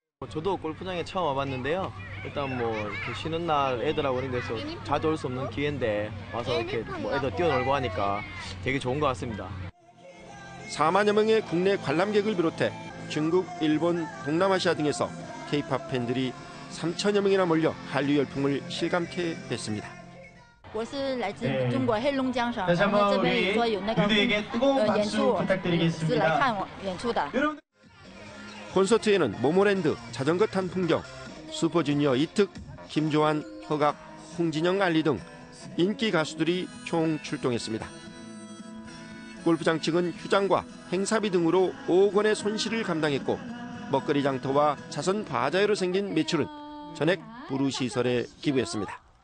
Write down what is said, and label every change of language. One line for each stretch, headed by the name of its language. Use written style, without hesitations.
Korean: 저도 골프장에 처음 와봤는데요. 일단 이렇게 쉬는 날 애들하고 이런 데서 자주 올 수 없는 기회인데 와서 이렇게 애들 뛰어놀고 하니까 되게 좋은 것 같습니다. 4만여 명의 국내 관람객을 비롯해 중국, 일본, 동남아시아 등에서 K-팝 팬들이 3천여 명이나 몰려 한류 열풍을 실감케 했습니다.
Chinese: 我是来自中国黑龙江省，然后这边说有那个演出，是来看演出的。
Korean: 콘서트에는 모모랜드, 자전거 탄 풍경, 슈퍼주니어 이특, 김조한, 허각, 홍진영 알리 등 인기 가수들이 총 출동했습니다. 골프장 측은 휴장과 행사비 등으로 5억 원의 손실을 감당했고 먹거리 장터와 자선 바자회로 생긴 매출은 전액 부르시설에 기부했습니다.